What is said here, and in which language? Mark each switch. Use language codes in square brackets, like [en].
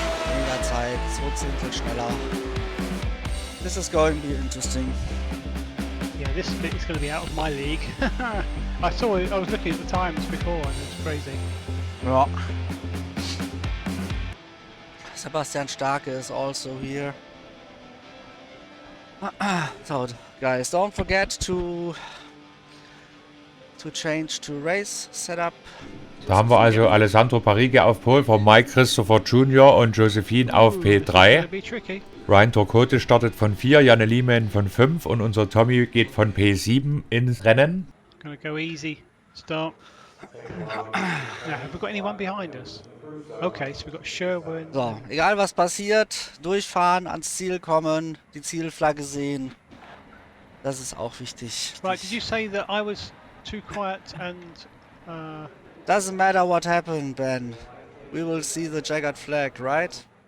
[de] Weniger Zeit, 2 Zehntel schneller. [en] This is going to be interesting. Yeah, this bit is going to be out of my league. I was looking at the times before and it's crazy. [de] Ja. [en] Sebastian Starke is also here. So, guys, don't forget to change to race setup. [de] Da haben wir also Alessandro Parigi auf Pole von Mike Christopher Jr. und Josephine auf P3. Ryan Turcotte startet von 4, Janne Lehmann von 5 und unser Tommy geht von P7 ins Rennen. [en] Gonna go easy. Start. Now, have we got anyone behind us? Okay, so we've got Sherwin. [de] So, egal was passiert, durchfahren, ans Ziel kommen, die Zielflagge sehen. Das ist auch wichtig. [en] Right, did you say that I was too quiet and... Doesn't matter what happened, Ben. We will see the checkered flag, right?